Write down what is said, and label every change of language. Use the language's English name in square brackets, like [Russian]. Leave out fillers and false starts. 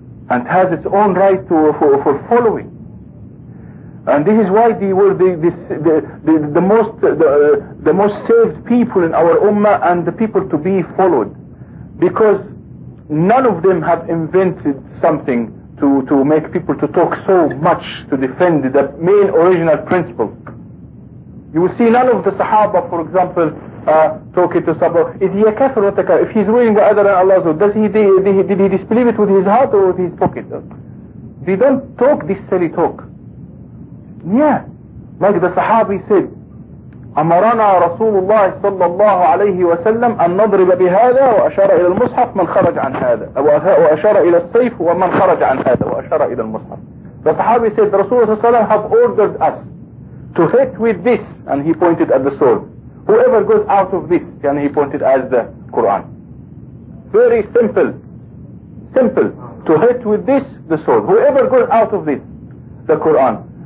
[English] And has its own right for following. And this is why they were the most saved people in our ummah and the people to be followed, because none of them have invented something to make people to talk so much to defend the main original principle. You will see none of the Sahaba, for example, talking to Sahaba, is he a kafir or a kafir? If he's ruling other than Allah, did he disbelieve it with his heart or with his pocket? They don't talk this silly talk. Yeah, like the Sahabi said, [Arabic] أمرنا رسول الله صلى الله عليه وسلم أن نضرب بهذا وأشار إلى المصحف من خرج عن هذا وأشار إلى السيف ومن خرج عن هذا وأشار إلى المصحف. [English] The Sahabi said, Rasulullah [Arabic] صلى الله عليه وسلم [English] have ordered us to hit with this, and he pointed at the sword. Whoever goes out of this, and he pointed at the Quran. Very simple, to hit with this, the sword. Whoever goes out of this, the Quran.